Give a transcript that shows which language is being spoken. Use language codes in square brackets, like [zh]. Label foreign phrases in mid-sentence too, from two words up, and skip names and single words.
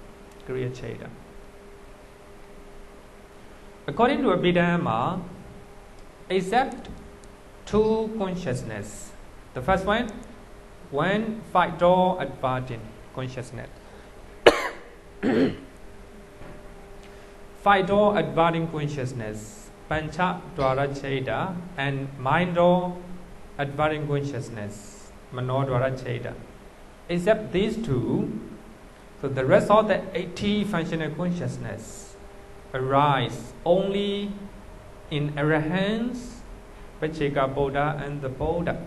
[en] According to Abhidhamma, except two consciousness. The first one, five-door adverting consciousness. Five-door adverting consciousness, [pi] pancha dwara citta, [en] and mind-door adverting consciousness, mano dwara citta. Except these two, so the rest of the 80 functional consciousness arise only in Arahants, Pacheka Buddha, and the Buddha.